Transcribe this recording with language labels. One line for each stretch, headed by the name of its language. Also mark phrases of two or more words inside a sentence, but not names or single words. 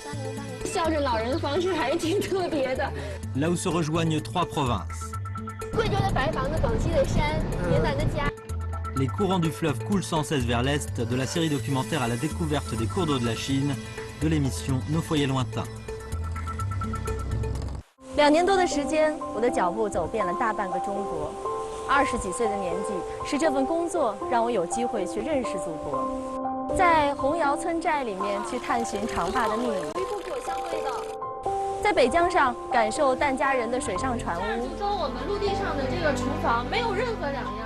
French: Là où se rejoignent 3 provinces. Les courants du fleuve coulent sans cesse vers l'est, de la série documentaire à la découverte des cours d'eau de la Chine, de l'émission Nos foyers lointains.
Chinese: 2 年多的时间，我的脚步走遍了大半个中国。20几岁的年纪，是这份工作让我有机会去认识祖国，在洪窑村寨里面去探寻长坝的秘密，有一股果香味道。在北江上感受疍家人的水上船屋，跟我们陆地上的这个厨房没有任何两样。